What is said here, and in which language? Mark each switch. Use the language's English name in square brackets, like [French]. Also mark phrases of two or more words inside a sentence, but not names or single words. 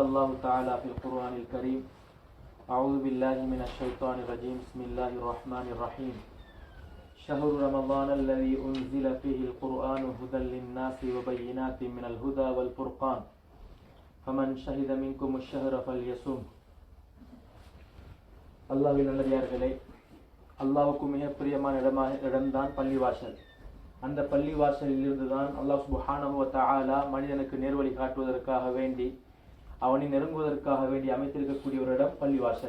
[Arabic] الله تعالى في القرآن الكريم أعوذ بالله من الشيطان الرجيم بسم الله الرحمن الرحيم شهر رمضان الذي أنزل فيه القرآن هدى للناس وبينات من الهدى والفرقان فمن شهد منكم الشهر فليصم [Tamil] அல்லாஹ்வின் நல்லடியார்களே, அல்லாஹ்வுக்கு மிக பிரியமான இடம்தான் பள்ளிவாசல். அந்த பள்ளிவாசலில் இருந்துதான் அல்லாஹ் [Arabic] سبحانه وتعالى [Tamil] மனிதனுக்கு நேர்வழி காட்டுவதற்காக வேண்டி அவனை நெருங்குவதற்காக வேண்டி அமைத்திருக்கக்கூடிய ஒரு இடம் பள்ளிவாசல்.